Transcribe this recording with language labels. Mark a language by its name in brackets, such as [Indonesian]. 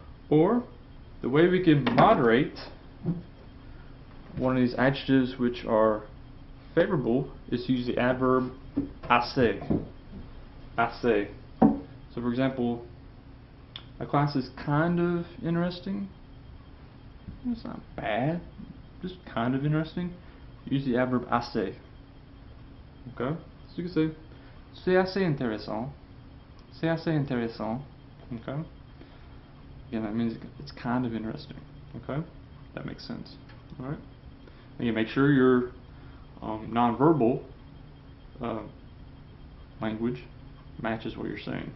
[English] Or, the way we can moderate one of these adjectives which are favorable is to use the adverb assez. Assez. So for example, a class is kind of interesting. It's not bad, just kind of interesting. Use the adverb assez. Okay? So you can say, [French] c'est assez intéressant. C'est assez intéressant. [English] Okay? Again, that means it's kind of interesting. Okay? That makes sense. Alright? Again, make sure your nonverbal language matches what you're saying.